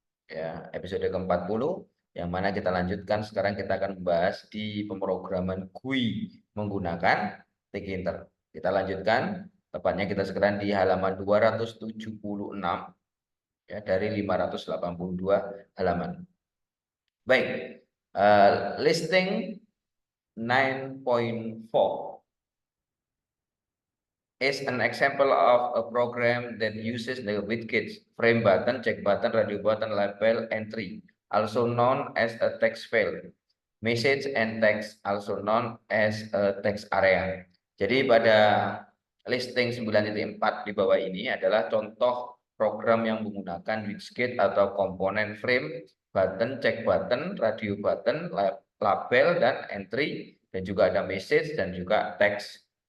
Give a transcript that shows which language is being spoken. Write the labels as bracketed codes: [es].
[id] Ya, episode ke-40 yang mana kita lanjutkan sekarang kita akan membahas di pemrograman GUI menggunakan Tkinter. Kita lanjutkan, tepatnya kita sekarang di halaman 276 ya dari 582 halaman. [en] Baik, listing 9.4 is an example of a program that uses the widgets, frame button, check button, radio button, label, entry, also known as a text field, message and text, also known as a text area. [id] Jadi pada listing 9.4 di bawah ini adalah contoh program yang menggunakan widget atau komponen frame, button, check button, radio button, label, dan entry, dan juga ada message dan juga text.